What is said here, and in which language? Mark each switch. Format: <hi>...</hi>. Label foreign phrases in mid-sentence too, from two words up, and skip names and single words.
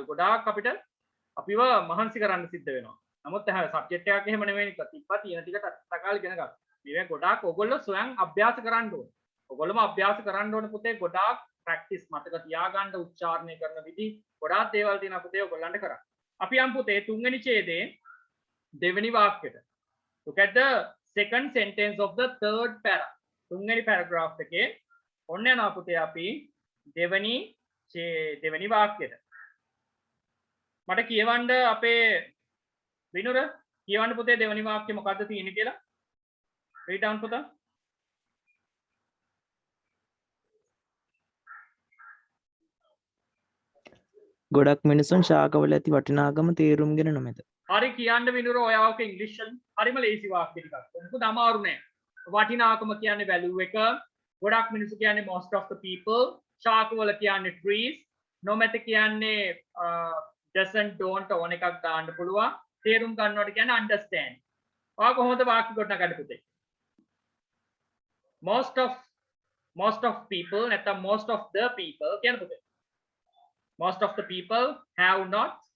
<si>ගොඩාක් අපිට අපිව මහන්සි කරන්න සිද්ධ වෙනවා. නමුත් සබ්ජෙක්ට් එකක් එහෙම නෙවෙයි තිබ්බා තියෙන ටික තකාල ඉගෙන ගන්න. මේක ගොඩාක් ඔයගොල්ලෝ ස්වයං අභ්‍යාස කරන්න ඕනේ. ඔයගොල්ලෝම අභ්‍යාස කරන්න ඕනේ පුතේ ගොඩාක් ප්‍රැක්ටිස් මතක තියාගන්න උච්චාරණය කරන විදි ගොඩාක් දේවල් තියෙනවා පුතේ ඔයගොල්ලන්ට කරන්න. අපි යම් පුතේ තුන්වෙනි ඡේදයේ දෙවෙනි වාක්‍යයට.</si> <en>look at the second sentence of the third para</en> <si>තුන්වෙනි paragraph එකේ ඔන්න යනවා පුතේ අපි දෙවෙනි වාක්‍යයට මට කියවන්න අපේ විනුර කියවන්න පුතේ දෙවෙනි වාක්‍ය මොකද්ද තියෙන්නේ කියලා</si> <en>read down</en> <si>පුතා ගොඩක් මිනිසුන් ශාකවල ඇති වටිනාකම තේරුම්ගෙන නොමැත. හරි කියන්න විනුර ඔයාවක ඉංග්‍රීසියෙන් හරිම ලේසි වාක්‍ය ටිකක්. මොකද අමාරු නෑ. වටිනාකම කියන්නේ value එක. ගොඩක් මිනිස්සු කියන්නේ</si> <en>most of the people.</en> <si>ශාකවල කියන්නේ trees. නොමැත කියන්නේ</si> <en>doesn't don't</en> <si>ඕන එකක් දාන්න පුළුවන්. තේරුම් ගන්නවට කියන්නේ understand. ඔයා කොහොමද වාක්‍ය ගොඩනගන්නේ පුතේ?</si> <en>most of people නැත්නම් most of the people</en> <si>කියන පුතේ.</si> <en>Most of the people have not</en>